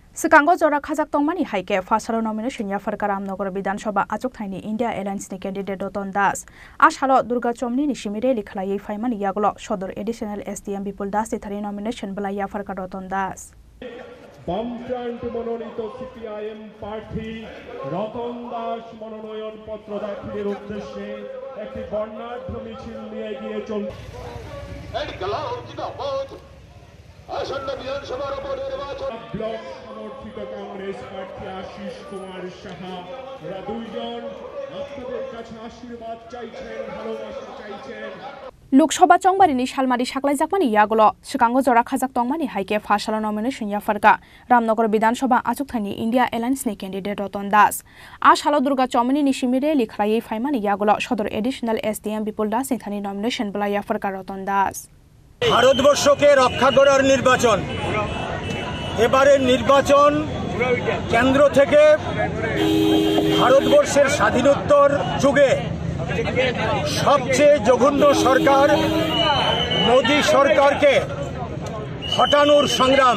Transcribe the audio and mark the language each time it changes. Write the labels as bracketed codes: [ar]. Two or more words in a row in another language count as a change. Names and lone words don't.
[trp] Sikango Jora Khajak Tongmani Haike Fasalo nomination Yafarka Ramnagar Vidansabha Achukthani India Alliance ni candidate Roton Das Ashalo Durga Chomni ni Shimire Likhalai Faimani Yaglo Shodor [en] additional SDM [trp] Bipul Das Thari nomination Bala Yafarka Roton Das [bn] বামফ্রন্ট মনোনীত সিপিআইএম প্রার্থী রতন দাস মনোনয়ন পত্র দাখিলের উদ্দেশ্যে একটি বর্ণাঢ্য মিছিল নিয়ে এগিয়ে চলছে। আসন্ন বিধানসভার উপনির্বাচন ব্লক সমর্থিত কংগ্রেস প্রার্থী আশিস কুমার সাহা ওরা দুইজন আপনাদের কাছে আশীর্বাদ চাইছেন, ভালোবাসা চাইছেন। [trp] Lokshaba Chongbarini Shalmari Shaklai Jakmani Yagolo, Sikango Jora Khajak Tongmani Haike Fasalo nomination Yafarka, Ramnagar Vidansabha Achukthani India Alliance ni candidate Roton Das. Ashalo Durga Chomni ni Shimire Likhalai Faimani Yagolo, Shodor [en] additional SDM [trp] Bipul Das Thani nomination Bala Yafarka Roton Das. [bn] ভারতবর্ষকে রক্ষা করার নির্বাচন, এবারের নির্বাচন কেন্দ্র থেকে ভারতবর্ষের স্বাধীনোত্তর যুগে সবচেয়ে জঘন্য সরকার মোদী সরকারকে হটানোর সংগ্রাম।